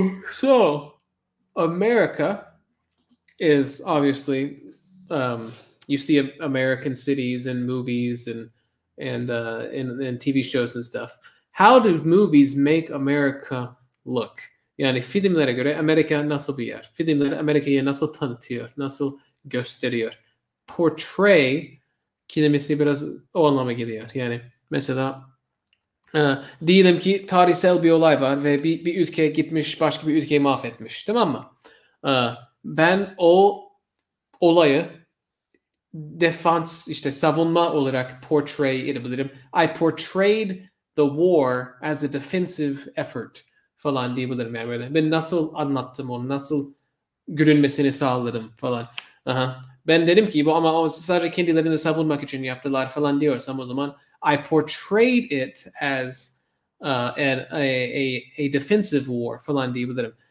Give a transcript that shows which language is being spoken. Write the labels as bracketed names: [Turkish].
[English] So, America is obviously you see American cities and movies and TV shows and stuff. How do movies make America look? [Turkish] Yani filmlere göre Amerika nasıl bir yer? Filmler Amerika'yı nasıl tanıtıyor? Nasıl gösteriyor? Portray kelimesi biraz o anlama geliyor. Yani mesela diyelim ki tarihsel bir olay var ve bir ülke gitmiş başka bir ülkeyi mahvetmiş. Tamam mı? Ben o olayı defans, işte savunma olarak portray edebilirim. [English] I portrayed the war as a defensive effort [Turkish] falan diyebilirim. Yani böyle ben nasıl anlattım onu, nasıl görünmesini sağladım falan. Ben dedim ki bu ama sadece kendilerini savunmak için yaptılar falan diyorsam o zaman [English] I portrayed it as a defensive war [Turkish] falan diyebilirim.